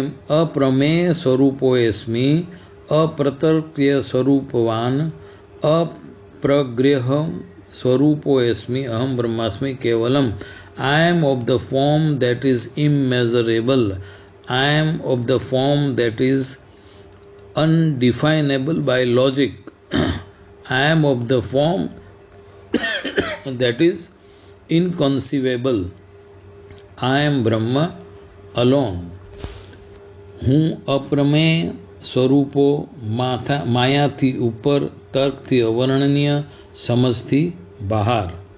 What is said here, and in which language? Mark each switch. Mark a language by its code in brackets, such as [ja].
[sa] અપ્રમેય સ્વરૂપોએસ્મિ અપ્રતર્ક્ય સ્વરૂપવાન અપ્રગ્રહ સ્વરૂપોએસ્મિ અહમ બ્રહ્માસ્મિ કેવલમ. [en] I am of the form that is immeasurable. I am of the form that is undefinable by logic. I am of the form that is inconceivable. I am Brahma alone. [gu] હું અપ્રમેય સ્વરૂપો માયાથી ઉપર તર્કથી અવર્ણનીય સમજથી બહાર.